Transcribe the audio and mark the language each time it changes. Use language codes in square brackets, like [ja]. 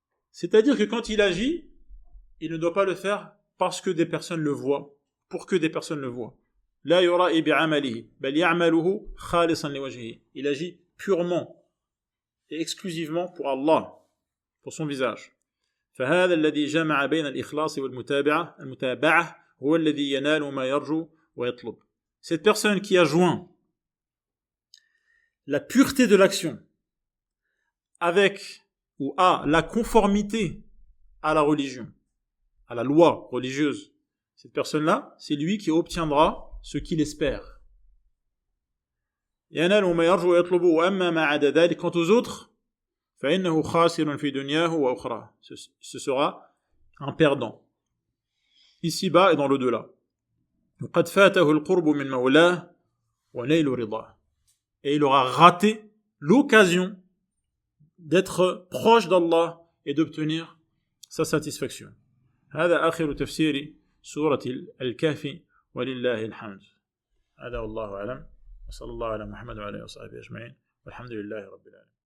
[fr] C'est-à-dire que quand il agit, il ne doit pas le faire parce que des personnes le voient, pour que des personnes le voient. [ar] La yura'i bi'amalihi, bal ya'maluhu khalisan liwajhihi. [fr] Il agit purement et exclusivement pour Allah, pour son visage. [ar] فهذا الذي جمع بين الإخلاص المتابعة هو الذي ينال ما يرجو ويطلب. [fr] Cette personne qui a joint la pureté de l'action avec ou à la conformité à la religion, à la loi religieuse, cette personne-là, c'est lui qui obtiendra ce qu'il espère. [ar] ينال ما يرجو ويطلب وأما ما عدا ذلك, [fr] quant aux autres, [ar] فإنه خاسر في دنياه وأخرى. [fr] Ce sera un perdant, ici-bas et dans l'au-delà. [ar] وقد فاته القرب من مولاه ونيل رضاه. [fr] Et il aura raté l'occasion d'être proche d'Allah et d'obtenir sa satisfaction. [ar] هذا آخر تفسير سورة الكهف ولله الحمد. هذا والله أعلم وصلى الله على محمد وعلى آله وصحبه أجمعين والحمد لله رب العالمين.